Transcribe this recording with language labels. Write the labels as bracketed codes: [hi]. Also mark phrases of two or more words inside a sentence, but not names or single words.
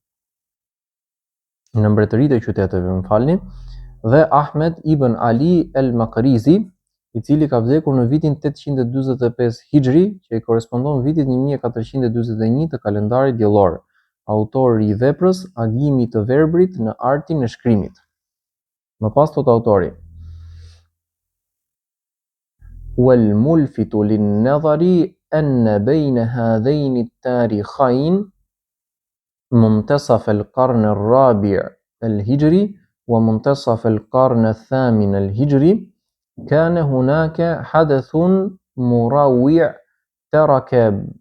[sq] Në mbretëritë e qyteteve, më falni, dhe Ahmed ibn Ali el-Makrizi, i cili ka vdekur në vitin 845 Hijri, që i korespondon vitit 1441 të kalendarit diellor, autori i veprës Agimi të verbrit në artin e shkrimit. Më pas thot autori: [ar] والملفت للنظر أن بين هذين التاريخين منتصف القرن الرابع الهجري ومنتصف القرن الثامن الهجري كان هناك حدث مروع ترك